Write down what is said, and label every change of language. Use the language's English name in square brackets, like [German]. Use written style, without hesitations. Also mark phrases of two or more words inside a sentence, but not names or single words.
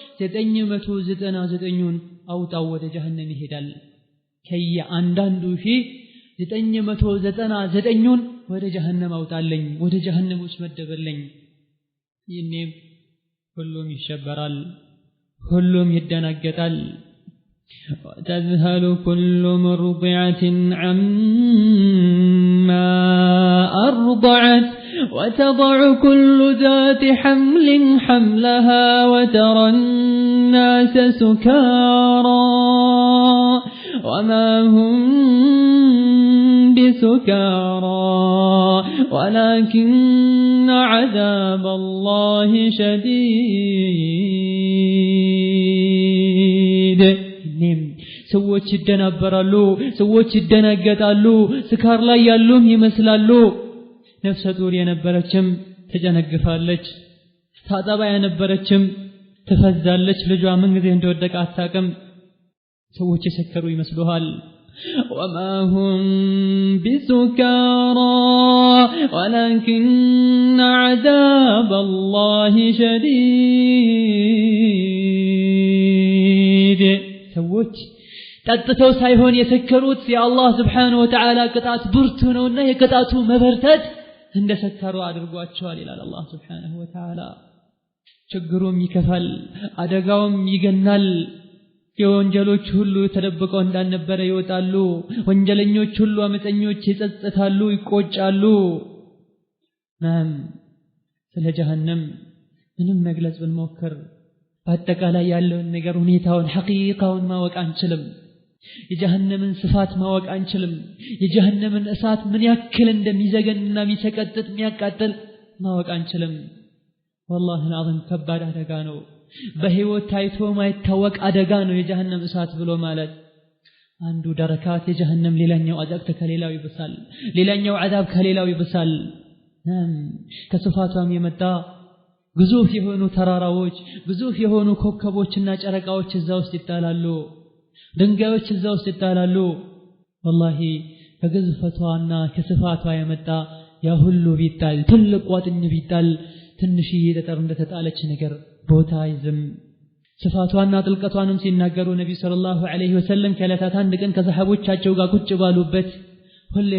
[Amharic] 999ን አውጣው ወደ ጀሃነም ይሄዳል ከእያንዳንዱ 999ን ወደ ጀሃነም አውጣልኝ ወደ ጀሃነሞች መደበልኝ ይኔም ሁሉም ይሸበራል ሁሉም ይደናገጣል [Arabic] تذهل كل مرضعة عما أرضعت وتضع كل ذات حمل حملها وترى الناس سكارى وما هم بسكارى ولكن عذاب الله شديد [Amharic] ሰዎች ይደናበራሉ ሰዎች ይደናገጣሉ ስካር ላይ ያሉም ይመስላሉ ነፍሰ ጡር የነበረችም ተጨነግፋለች ታጣባ የነበረችም ተፈዛለች ልጇ ምን ጊዜ እንደወደቀ አታውቅም ሰዎች የሰከሩ ይመስሉሃል [Arabic] وما هم بسكارى ولكن عذاب الله شديد [Amharic] ሰዎች ጠጥተው ሳይሆን የሰከሩት የአላህ [Arabic] سبحانه وتعالى [Amharic] ቅጣት ብርቱ ነውና የቅጣቱ መበርታት እንደሰከሩ አድርጓቸዋል ይላል አላህ [Arabic] سبحانه وتعالى [Amharic] ችግሩም ይከፋል አደጋውም ይገናል የወንጀሎች ሁሉ ተደብቀው እንዳልነበረ ይወጣሉ ወንጀለኞች ሁሉ አመፀኞች ይጸጸታሉ ይቆጫሉ ስለ ጀሃነም ምንም መግለጽ ብንሞክር በአጠቃላይ ያለውን ነገር ሁኔታውን ሐቂቃውን ማወቅ አንችልም የጀሃነምን ስፋት ማወቅ አንችልም የጀሃነምን እሳት ምን ያክል እንደሚዘገንና የሚሰቀጥጥ የሚያቃጥል ማወቅ አንችልም [Arabic] والله العظيم [Amharic] ከባድ አደጋ ነው በህይወት ታይቶ ማይታወቅ አደጋ ነው የጀሃነም እሳት ብሎ ማለት አንዱ ደረካት የጀሃነም ሌላኛው አዛብ ከሌላው ይብሳል ሌላኛው አዛብ ከሌላው ይብሳል ከስፋቷም የመጣ ግዙፍ የሆኑ ተራራዎች ግዙፍ የሆኑ ኮከቦችና ጨረቃዎች እዛ ውስጥ ይጣላሉ ድንጋዮች እዛ ውስጥ ይጣላሉ والله ከግዝፈቷና ከስፋቷ የመጣ ያ ሁሉ ቢጣል ትልቅ ቋጥኝ ቢጣል ትንሽዬ ጠጠር እንደተጣለች ነገር ቦታ ይዝም ስፋቷና ጥልቀቷንም ሲናገሩ ነብዩ [Arabic] صلى الله عليه وسلم [Amharic] ከለታት አንድ ቀን ከሰሃቦቻቸው ጋር ቁጭ ባሉበት ሁሌም